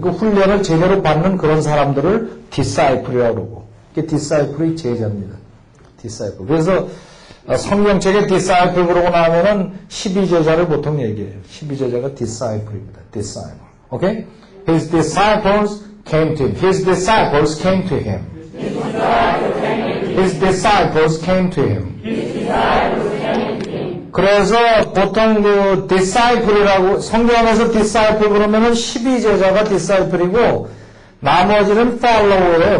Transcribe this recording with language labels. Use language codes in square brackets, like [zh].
[ko] 그 훈련을 제대로 받는 그런 사람들을 디사이플이라고 그러고, 이게 디사이플의 제자입니다. 디사이플. 그래서 성경책에 disciple 그러고 나면은 12제자를 보통 얘기해요. 12제자가 disciple입니다. [en] disciple. Okay? His disciples came to him. His disciples came to him. His disciples came to him. [ko] 그래서 보통 그 disciple이라고 성경에서 disciple 그러면은 12제자가 disciple이고 나머지는 follower예요.